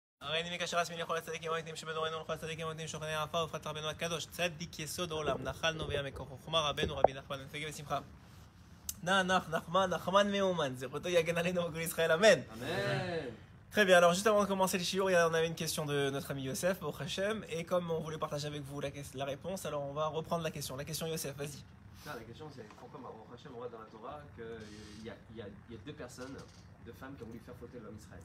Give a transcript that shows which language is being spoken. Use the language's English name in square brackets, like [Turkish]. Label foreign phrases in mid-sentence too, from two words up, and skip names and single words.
[Hebrew] הרי אני מקשר עצמי לכל הצדיקים המתים שבדורנו ולכל הצדיקים המתים שוכני העפר ופרט רבנו הקדוש צדיק יסוד עולם נחלנו ויה מקור חוכמה רבנו רבי נחמן בן פגה בשמחה נחמן מאומן זכותו יגן עלינו בכל ישראל amen. Amen. [French] Très bien, alors juste avant de commencer le shiur, on avait une question de notre ami Yosef, [Hebrew] ברוך השם, [French] et comme on voulait partager avec vous la réponse, alors on va reprendre la question. La question Yosef, vas-y. La question c'est pourquoi [Hebrew] ברוך השם [French] on voit dans la Torah qu'il y a deux personnes, deux femmes qui ont voulu faire fauter l'homme Israël.